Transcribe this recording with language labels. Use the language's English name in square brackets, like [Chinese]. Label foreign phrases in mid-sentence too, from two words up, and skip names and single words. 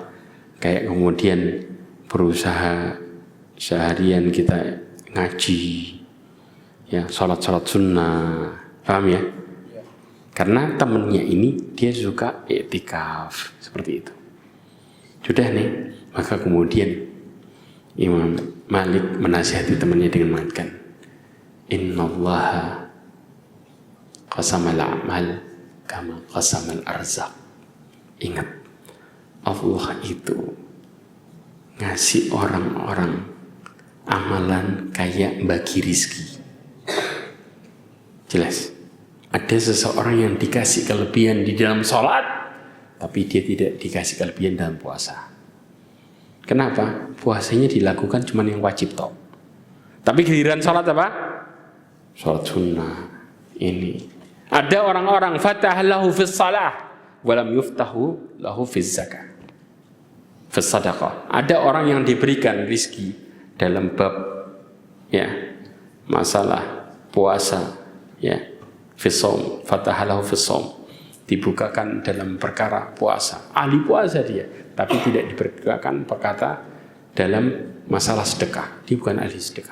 [Indonesian] Kayak kemudian berusaha seharian kita ngaji, ya, sholat sunnah. Paham ya? Karena temennya ini dia suka iktikaf seperti itu. Sudah nih, maka kemudian Imam Malik menasihati temannya dengan mengatakan, [Arabic] إن الله قسم الأعمال كما قسم الأرزاق. [Indonesian] Ingat, Allah itu ngasih orang-orang amalan kayak bagi rizki. Jelas, ada seseorang yang dikasih kelebihan di dalam sholat, tapi dia tidak dikasih kelebihan dalam puasa. Kenapa? Puasanya dilakukan cuma yang wajib toh. Tapi giliran sholat apa? Sholat sunnah. Ini. Ada orang-orang [Arabic] فتح له في الصلاة ولم يفتح له في الزكاة. في الصدقة. [Indonesian] Ada orang yang diberikan rizki dalam bab, ya, masalah puasa, ya, [Arabic] في الصوم، فتح له في الصوم. [Indonesian] Dibukakan dalam perkara puasa, ahli puasa dia, tapi tidak dibukakan perkara dalam masalah sedekah, dia bukan ahli sedekah.